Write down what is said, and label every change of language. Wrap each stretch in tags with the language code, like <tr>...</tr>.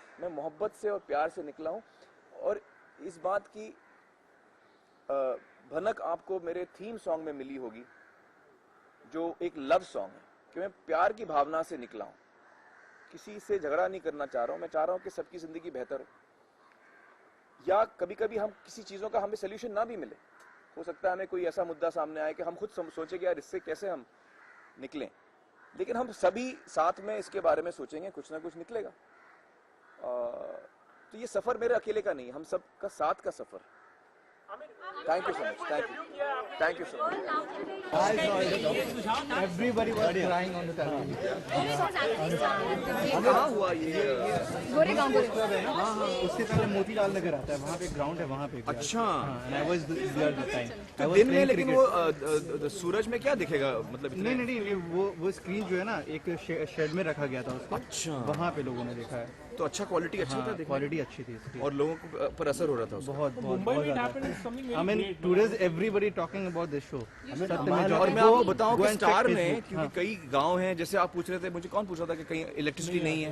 <hi>मैं मोहब्बत से और प्यार से निकला हूँ। और इस बात की भनक आपको मेरे थीम सॉन्ग में मिली होगी, जो एक लव सॉन्ग है, कि मैं प्यार की भावना से निकला हूँ, किसी से झगड़ा नहीं करना चाह रहा हूँ। मैं चाह रहा हूँ कि सबकी जिंदगी बेहतर हो, या कभी कभी हम किसी चीज़ों का हमें सोल्यूशन ना भी मिले, हो सकता है हमें कोई ऐसा मुद्दा सामने आए कि हम खुद सोचें कि यार इससे कैसे हम निकलें, लेकिन हम सभी साथ में इसके बारे में सोचेंगे, कुछ ना कुछ निकलेगा। तो ये सफ़र मेरे अकेले का नहीं, हम सब का साथ का सफ़र। Thank you so much, thank you so much.</hi> <en>Everybody was crying on the television.</en> <hi>कहाँ हुआ ये? गोरेगांव हाँ, उससे पहले मोतीलाल नगर आता है, वहाँ पे ग्राउंड है, वहाँ पे। अच्छा।</hi> <en>I was there at the time.</en> <hi>तो दिन में, लेकिन वो सूरज में क्या दिखेगा, मतलब इतने? नहीं, वो स्क्रीन जो है ना, एक शेड में रखा गया था उसको। अच्छा। वहाँ पे लोगों ने देखा है। तो अच्छा, क्वालिटी अच्छी था, क्वालिटी अच्छी थी इसकी, और लोगों को पर असर हो रहा था उसका। मुंबई में happened something</hi> <en>I mean, today's everybody talking about this show.</en> <hi>और मैं आपको बताऊं कि स्टार ने, क्योंकि कई गांव हैं, जैसे आप पूछ रहे थे, मुझे कौन पूछ रहा था कि कहीं इलेक्ट्रिसिटी नहीं है।</hi>